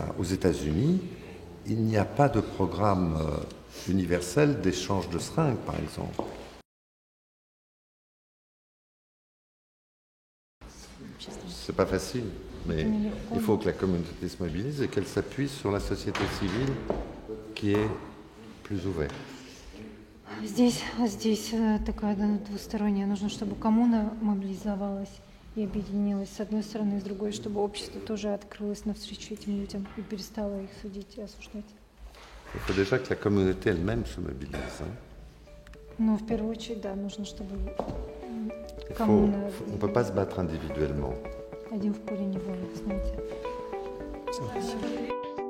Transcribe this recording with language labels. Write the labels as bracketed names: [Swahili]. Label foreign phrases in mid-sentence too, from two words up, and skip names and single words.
[French] Aux États-Unis, il n'y a pas de programme universel d'échange de seringues, par exemple. C'est pas facile, mais il faut que la communauté se mobilise et qu'elle s'appuie sur la société civile qui est plus ouverte. [Russian] Здесь такая двусторонняя. Нужно, чтобы коммуна мобилизовалась и объединилась с одной стороны, и с другой, чтобы общество тоже открылось навстречу этим людям и перестало их судить и осуждать. [French] Il faut déjà que la communauté elle-même se mobilise. [Russian] Но в первую очередь, да, нужно, чтобы [French] on ne peut pas se battre individuellement. [Russian] Один в поле не воин, знаете.